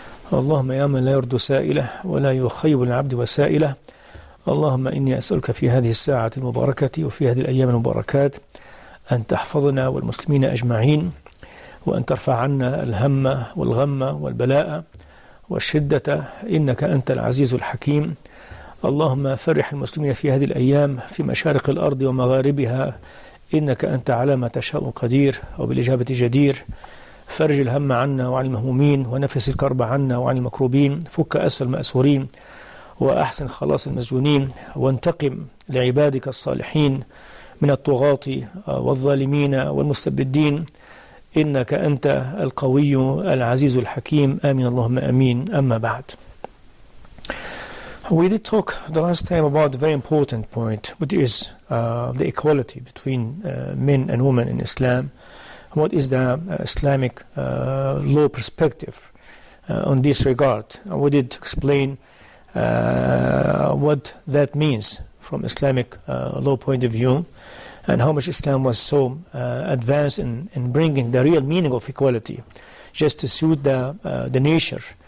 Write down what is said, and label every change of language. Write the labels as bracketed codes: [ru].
[ar] Allahumma ya man la yurdu sa'ilah wa la yukhayyibu al-'abdu wa sa'ilah. Allahumma inni as'aluka fi hadhihi as-sa'ati al-mubarakati wa fi hadhihi al-ayyam al-mubarakat an tahfazna wal muslimina ajma'in wa an tarfa' 'anna al-hamma wal ghamma wal bala'a والشدة إنك أنت العزيز الحكيم. اللهم فرح المسلمين في هذه الأيام في مشارق الأرض ومغاربها إنك أنت على ما تشاء قدير وبالإجابة جدير. فرج الهم عنا وعن المهمومين ونفس الكرب عنا وعن المكروبين. فك أسر المأسورين وأحسن خلاص المسجونين وانتقم لعبادك الصالحين من الطغاة والظالمين والمستبدين إنك أنت القوي العزيز الحكيم. آمين اللهم آمين. أما بعد. [en] We did talk the last time about a very important point, which is the equality between men and women in Islam. What is the Islamic law perspective on this regard? We did explain what that means from Islamic law point of view, and how much Islam was so advanced in bringing the real meaning of equality, just to suit the nature